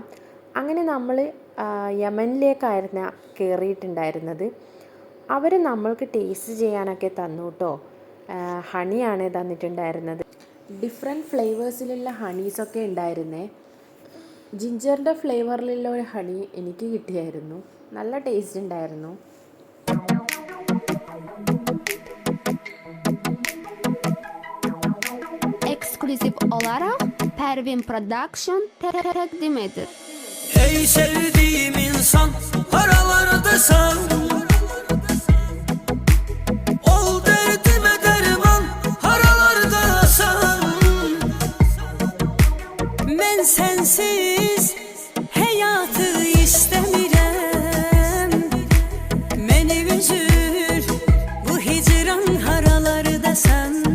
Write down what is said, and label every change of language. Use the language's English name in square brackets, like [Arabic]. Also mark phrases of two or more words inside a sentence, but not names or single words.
[Malayalam] അങ്ങനെ നമ്മൾ യമനിലേക്കായിരുന്നു കയറിയിട്ടുണ്ടായിരുന്നത്. അവർ നമ്മൾക്ക് ടേസ്റ്റ് ചെയ്യാനൊക്കെ തന്നു കേട്ടോ. ഹണിയാണ് തന്നിട്ടുണ്ടായിരുന്നത്. ഡിഫറെൻറ്റ് ഫ്ലേവേഴ്സിലുള്ള ഹണീസൊക്കെ ഉണ്ടായിരുന്നേ. ജിഞ്ചറിൻ്റെ ഫ്ലേവറിലുള്ള ഒരു ഹണി എനിക്ക് കിട്ടിയായിരുന്നു. നല്ല ടേസ്റ്റ് ഉണ്ടായിരുന്നു. [Azerbaijani] Eksklusif olarak Pervin Production takdim edir. Ey sevdiğim insan, aralardasan ol derdime derman, haralardasan men sensiz hayatı istemirem. Meni üzür bu hicran haralardasan.